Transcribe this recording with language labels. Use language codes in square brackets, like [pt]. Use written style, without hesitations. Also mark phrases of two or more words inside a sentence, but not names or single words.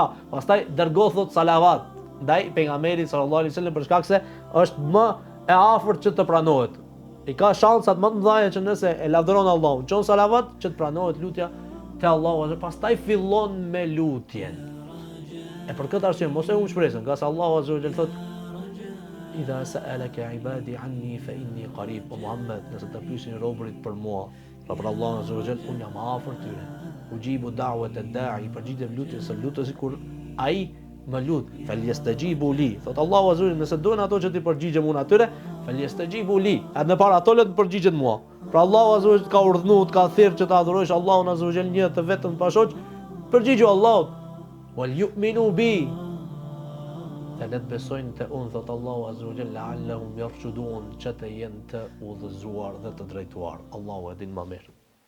[sq] Pastaj dërgo thot salavat ndaj pejgamberit [ar] صلى الله عليه وسلم, [sq] për shkak se është më e afërt që të pranohet. I ka shansat më të mëdha që nëse e lavdëron Allahun, çon salavat që të pranohet lutja te Allahu [ar] عز وجل. [sq] Pastaj fillon me lutjen. E për këtë arsye mos e humb shpresën, nga se Allahu [ar] عز وجل [sq] thot: [ar] "إذا سألك عبادي عني فإني قريب." [sq] O Muhammed, nëse të pyesin robërit për mua, pra për Allahun [ar] عز وجل, [sq] unë jam afër tyre. [ar] أجيب دعوة الداع, [sq] përgjigjem lutjes së lutësit kur ai më lut. [ar] فليستجيبوا لي. [sq] Thot Allahu [ar] عز وجل, [sq] nëse duan ato që ti përgjigjem unë atyre, [ar] فليستجيبوا لي. [sq] Atë në para ato le të përgjigjen mua. Pra Allahu [ar] عز وجل [sq] ka urdhënuar, ka thirrë që të adhurosh Allahun [ar] عز وجل [sq] një të vetëm pa shoq, përgjigju Allahut. [ar] وليؤمنوا بي. [sq] Të le të besojnë të unë, thot Allahu [ar] عز وجل, لعلهم يرشدون, [sq] që të jenë të udhëzuar dhe të drejtuar. Allahu e din më mirë.